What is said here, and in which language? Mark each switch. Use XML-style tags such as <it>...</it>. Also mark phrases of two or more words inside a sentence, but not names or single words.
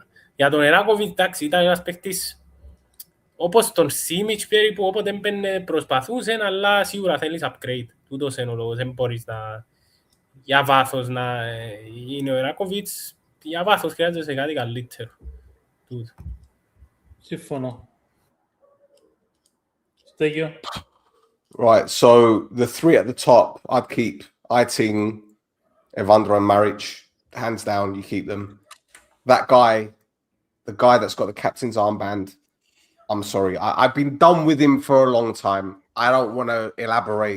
<el>Για τον Ράκοβιτς, εντάξει, ήταν ένας παίκτης όπως τον Σίμιτς περίπου, όποτε προσπαθούσε, αλλά σίγουρα θέλεις upgrade. Τούτος είναι ο λόγος, δεν μπορείς για βάθος να είναι ο Ράκοβιτς. Για βάθος χρειάζεσαι κάτι καλύτερο. Συμφωνώ. Στέγιο.</el> <en>Right, so the three at the top, I'd keep Aiting, Evandro and Maric. Hands down, you keep them. That guy, the guy that's got the captain's armband, I'm sorry. I've been done with him for a long time. I don't want to elaborate.</en>